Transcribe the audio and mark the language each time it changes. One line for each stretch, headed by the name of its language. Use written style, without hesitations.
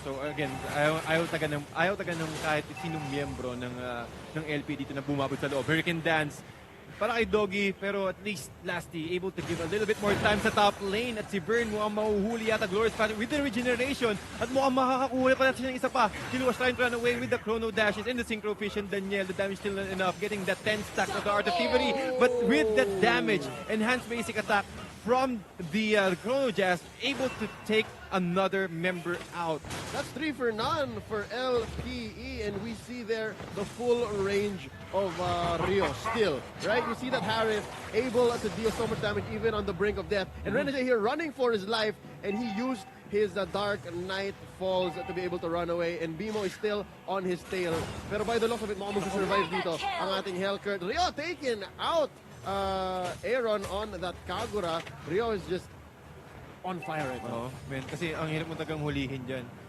Filipino: So again, ayaw taga ng kahit sinong miyembro ng LP dito na bumabot sa loob.
English: Hurricane Dance para kay Doggy, pero at least Lasty able to give a little bit more time sa top lane.
Filipino: At si Vern mukhang mahuhuli yata Glorious Pattern with the regeneration. At mukhang makakakuha pa natin siya ng isa pa.
English: Kiluwas trying to run away with the Chrono Dashes and the Synchro Vision. Daniel, the damage still not enough. Getting that 10 stack of the Art of Thievery. But with that damage, enhanced basic attack from the Chrono Jazz, able to take another member out. That's 3 for none for LPE, and we see there the full range of Rio still, right? You see that Harris able to deal so much damage even on the brink of death. And Renajay here running for his life, and he used his Dark Knight Falls to be able to run away, and Bimo is still on his tail.
Filipino: Pero by the looks of it, mukhang mag-survive dito ang ating Hellcurt.
English: Rio taken out. Aaron on that Kagura. Rio is just on fire right now.
Filipino: Man, kasi ang hirap mo tagang hulihin dyan.